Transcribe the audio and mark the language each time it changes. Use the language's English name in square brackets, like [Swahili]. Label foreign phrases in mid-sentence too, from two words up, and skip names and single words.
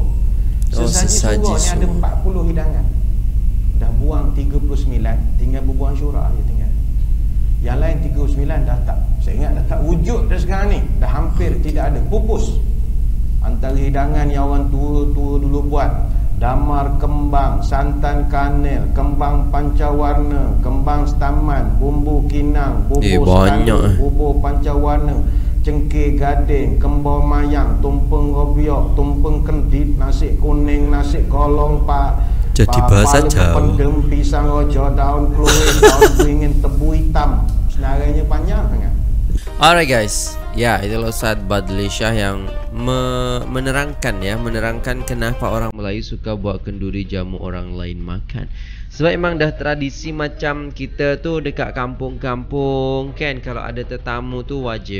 [Malay] Sesaji surau ni ada 40 hidangan. Dah buang 39, tinggal bubur Ashura je tinggal. Yang lain 39 dah tak. Saya ingat dah tak wujud dah sekarang ni. Dah hampir tidak ada, pupus. Antara hidangan yang orang tua-tua dulu buat, damar kembang, santan kanel, kembang pancawarna, kembang staman, bumbu kinang, bubur banyak. bubur pancawarna, cengkeh gading, kembang mayang, tumpeng robiok, tumpeng kendit, nasi kuning, nasi kolong pak, jadi bahasa Jawa, pendem, pisang rojo, daun keluih, daun beringin, tebu hitam. Senarainya panjang sangat. [English] Alright guys, [Malay] ya itulah Ustadz Badli Shah yang menerangkan kenapa orang Melayu suka buat kenduri jamu orang lain makan. Sebab emang dah tradisi macam kita tu dekat kampung-kampung kan, kalau ada tetamu tu wajib.